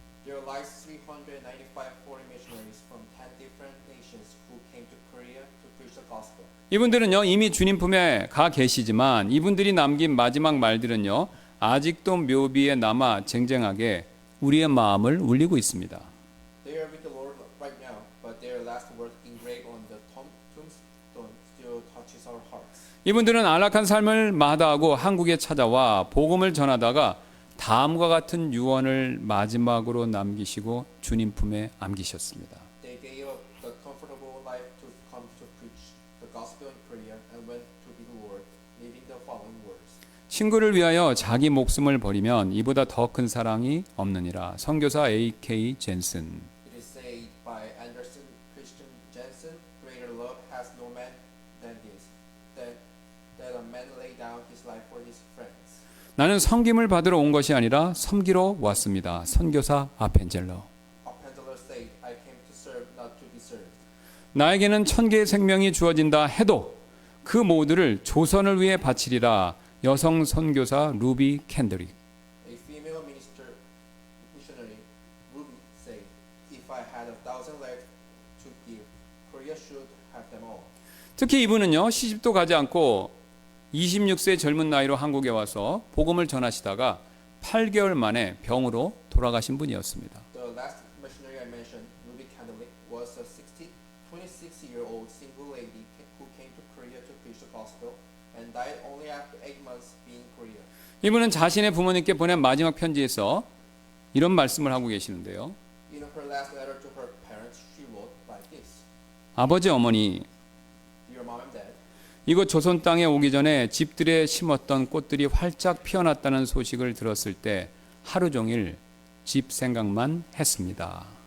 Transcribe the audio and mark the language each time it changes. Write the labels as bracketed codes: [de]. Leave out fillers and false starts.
[en] There lies 395 foreign missionaries from 10 different nations who came to Korea to preach the gospel. [ko] 이분들은요 이미 주님 품에 가 계시지만 이분들이 남긴 마지막 말들은요 아직도 묘비에 남아 쟁쟁하게 우리의 마음을 울리고 있습니다. [en] They are with the Lord right now, but their last word engraved on the tombstone still touches our hearts. [ko] 이분들은 안락한 삶을 마다하고 한국에 찾아와 복음을 전하다가 다음과 같은 유언을 마지막으로 남기시고 주님 품에 안기셨습니다. [en] They gave up the comfortable life to come to preach the gospel in Korea and went to be the Lord, leaving the following words. [ko] 친구를 위하여 자기 목숨을 버리면 이보다 더 큰 사랑이 없느니라. 선교사 A.K. 젠슨. [en] It is said by Anderson Christian Jensen, greater love has no man than this, that a man lay down his life for his friends. [ko] 나는 섬김을 받으러 온 것이 아니라 섬기러 왔습니다. 선교사 아펜젤러. [en] Appenzeller said, I came to serve, not to be served. [ko] 나에게는 1000개의 생명이 주어진다 해도 그 모두를 조선을 위해 바치리라. 여성 선교사 루비 캔드릭. [en] A female missionary, Ruby, said, if I had 1,000 legs to give, Korea should have them all. [ko] 특히 이분은요 시집도 가지 않고 26세 젊은 나이로 한국에 와서 복음을 전하시다가 8개월 만에 병으로 돌아가신 분이었습니다. [en] The last missionary I mentioned, Ruby Candlewick, was a 26-year-old single lady who came to Korea to preach the gospel and died only after 8 months being in Korea. [ko] 이분은 자신의 부모님께 보낸 마지막 편지에서 이런 말씀을 하고 계시는데요. [en] In her last letter to her parents, she wrote like this. [ko] 아버지 어머니 [en] Dear mom and dad, [ko] 이곳 조선 땅에 오기 전에 집들에 심었던 꽃들이 활짝 피어났다는 소식을 들었을 때 하루 종일 집 생각만 했습니다.